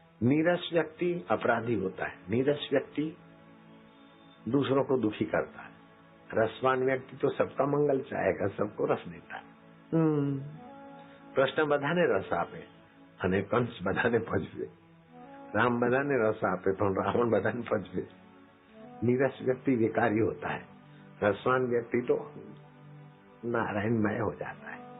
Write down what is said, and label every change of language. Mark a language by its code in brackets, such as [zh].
[hi] नीरस व्यक्ति अपराधी होता है, नीरस व्यक्ति दूसरों को दुखी करता है. रसवान व्यक्ति तो सबका मंगल चाहेगा, सबको रस देता है. [gu] कृष्ण बधाने रस आपे અને કંસ બધાને ભજવે, રામ બધાને રસ આપે પણ રાવણ બધાને ભજવે. [hi] નીરસ व्यक्ति विकारी होता है, रसवान व्यक्ति तो नारायणमय हो जाता है.